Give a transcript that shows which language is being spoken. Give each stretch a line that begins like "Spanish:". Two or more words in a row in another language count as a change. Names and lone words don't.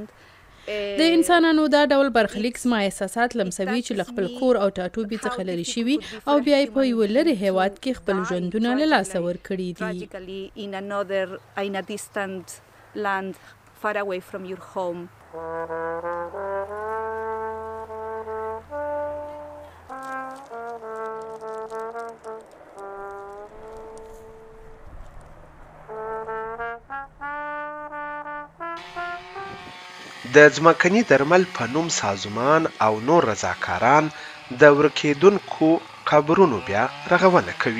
Pashto: د انسانانو دا ډول برخلیک زما احساسات لمسوي چې له خپل کور او ټاټوبي څخه لرې شوي او بیا یې په یوه لرې هېواد کې خپل ژوندونه له لاسه ورکړي دي.
English: in a distant land far away from your home.
Pashto: د ځمکني درمل په نوم سازمان او نور رضاکاران د ورکېدونکو قبرونو بیا رغونه کوي.